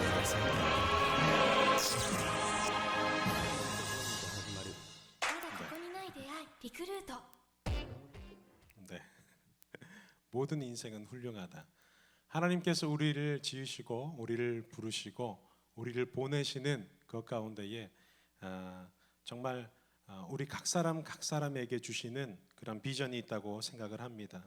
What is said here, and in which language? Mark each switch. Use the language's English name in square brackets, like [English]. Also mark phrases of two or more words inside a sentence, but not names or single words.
[Japanese] 最低まだここにない出会いリクルート [Korean] 네. 모든 인생은 훌륭하다. 하나님께서 우리를 지으시고 우리를 부르시고 우리를 보내시는 그 가운데에 정말 우리 각 사람에게 주시는 그런 비전이 있다고 생각을 합니다.